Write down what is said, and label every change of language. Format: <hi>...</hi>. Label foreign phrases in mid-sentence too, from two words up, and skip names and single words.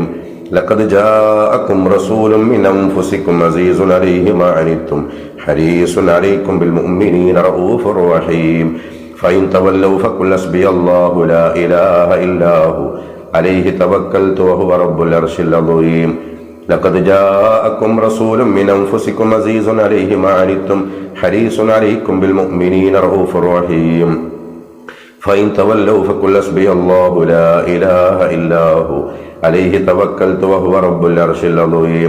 <ar>لقد جاءكم رسول من أنفسكم عزيز عليه ما عنتم حريص عليكم بالمؤمنين رؤوف رحيم. فإن تولوا فقل حسبي الله لا إله إلا هو عليه توكلت وهو رب العرش العظيم. لقد جاءكم رسول من أنفسكم عزيز عليه ما عنتم حريص عليكم بالمؤمنين رؤوف رحيم. فإن تولوا فقل حسبي الله لا إله إلا هو عليه توكلت وهو رب العرش العظيم.</ar>